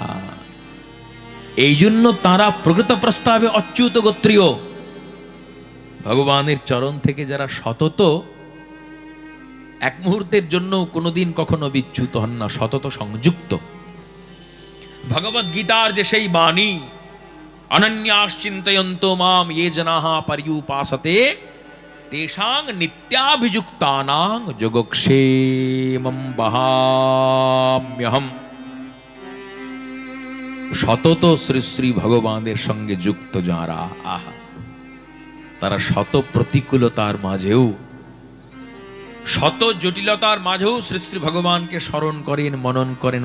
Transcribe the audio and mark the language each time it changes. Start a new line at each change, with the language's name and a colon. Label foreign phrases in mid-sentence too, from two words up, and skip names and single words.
Bangla: এই জন্য তারা প্রকৃত প্রস্তাবে অচ্যুত গোত্রীয়। ভগবানের চরণ থেকে যারা সতত এক মুহূর্তের জন্য কোনোদিন কখনো বিচ্যুত হন না, সতত সংযুক্ত। ভগবদ গীতার যে সেই বাণী,
Sanskrit: অনন্যাশ্চিন্তয়ন্তো মাম ये जनाः पर्युपासते तेषां नित्याभियुक्तानां যোগক্ষেমং বহাম্যহম।
Bangla: সতত শ্রী শ্রী ভগবানের সঙ্গে যুক্ত যারা, আহা, তারা শত প্রতিকূলতার মাঝেও, শত জটিলতার মাঝেও শ্রী শ্রী ভগবানকে স্মরণ করেন, মনন করেন।